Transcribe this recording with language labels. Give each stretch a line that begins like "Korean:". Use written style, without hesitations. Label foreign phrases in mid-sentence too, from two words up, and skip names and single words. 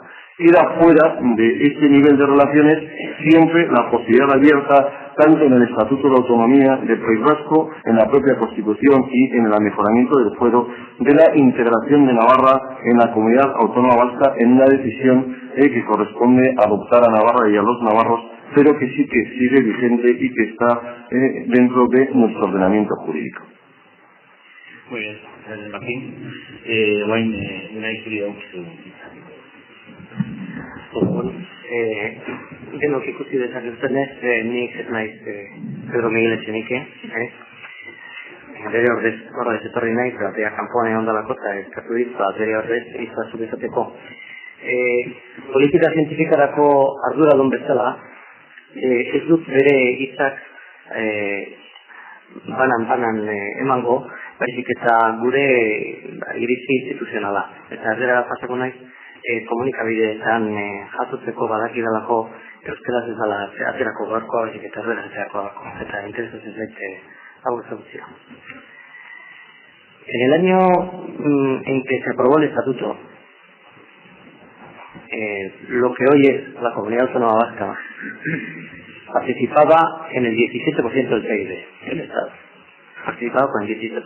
Spanish: Queda fuera de este nivel de relaciones siempre la posibilidad abierta, tanto en el Estatuto de Autonomía del País Vasco, en la propia Constitución y en el mejoramiento del fuero, de la integración de Navarra en la Comunidad Autónoma Vasca en una decisión que corresponde adoptar a Navarra y a los navarros, pero que sí que sigue vigente y que está dentro de nuestro ordenamiento jurídico. Muy bien, gracias Martín. Una historia
Basque: denok ikusi dezakezutenez, nik ez naiz Pedro Miguel Etxenike, bere ordez etorri naiz, batea kanpoan egon dalako eta eskatu dit, bere ordez izazuk izateko. Politika zientifikarako arduradun bezala, ez dut bere hitzak banan emango, baizik eta gure iritzi instituzionala. Eta erdera pasako naiz, komunikabideetan jasotzeko badakidalako euskaraz ez dela aterako gaurkoa, baizik eta erdera aterako gaurkoa, eta interesatzen zaite hau ezagutzea.
Spanish: En el año en que se aprobó el estatuto, lo que hoy es la Comunidad Autónoma Vasca participaba en el 17% del PIB del Estado. Participaba con el 17%.